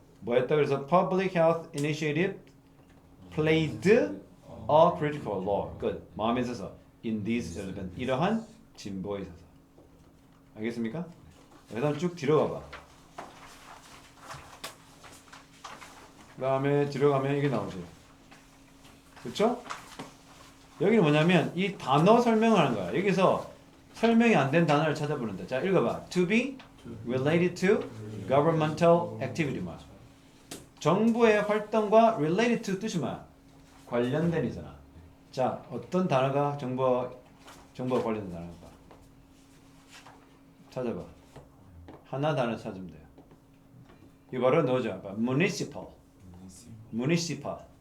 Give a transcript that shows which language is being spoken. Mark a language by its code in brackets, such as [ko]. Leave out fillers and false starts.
[ko] 뭐 했다 그래서 [en] Public Health Initiative played a critical role. [ko] 끝. 마음에 있어서 [en] in these relevant [ko] 이러한 진보에 있어서. 알겠습니까? 그 다음 쭉 뒤로 가봐. 그 다음에 뒤로 가면 이게 나오지. 그쵸? 여기는 뭐냐면 이 단어 설명을 하는 거야. 여기서 설명이 안 된 단어를 찾아보는데. 자, 읽어봐. [en] To be related to governmental activity. [ko] 뭐야? 정부의 활동과 related to 뜻이 뭐야? 관련된이잖아. 자, 어떤 단어가 정부와 관련된 단어일까? 찾아봐. 하나 단어 찾으면 돼요. 이거 바로 넣어줘. municipal. municipal.